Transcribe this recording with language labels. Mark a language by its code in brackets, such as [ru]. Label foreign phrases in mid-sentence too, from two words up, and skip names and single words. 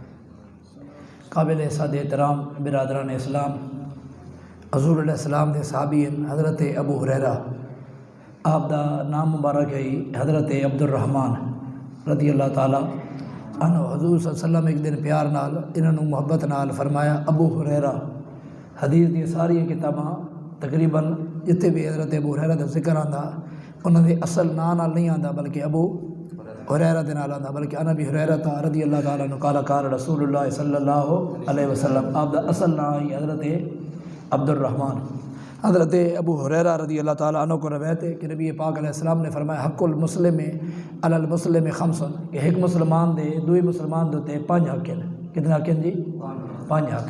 [ur] قابل صد احترام برادران اسلام، [pa] حضور [ar] علیہ السلام [pa] دے صحابی حضرت ابو ہریرہ، آپ دا نام مبارک ہے حضرت عبد الرحمن [ar] رضی اللہ تعالی عنہ۔ [pa] حضور [ar] صلی اللہ علیہ وسلم [pa] ایک دن پیار نال انہوں محبت نال فرمایا ابو ہریرہ۔ حدیث دی ساری کتاباں تقریباً جتنے بھی حضرت ابو ہریرہ دا ذکر آندا انہوں دے اصل نام نال نہیں آندا بلکہ ابو ہریرہ دے نال آندا، [ar] بلکہ ان ابی ہریرہ رضی اللہ تعالیٰ عنہ قال قال رسول اللہ صلی اللہ علیہ وسلم، [pa] آپ دا اصل نام ہی حضرت عبد الرحمن۔ [ur] حضرت ابو ہریرہ [ar] رضی اللہ تعالیٰ عنہ [ur] کو روایت ہے کہ نبی پاک [ar] علیہ السلام [ur] نے فرمایا [ar] حق المسلم علی المسلم خمس، [pa] کہ ایک مسلمان دے دوئی مسلمان دے پانچ حق ہیں۔ [ur] کتنے حق ہیں جی؟ پانچ حق۔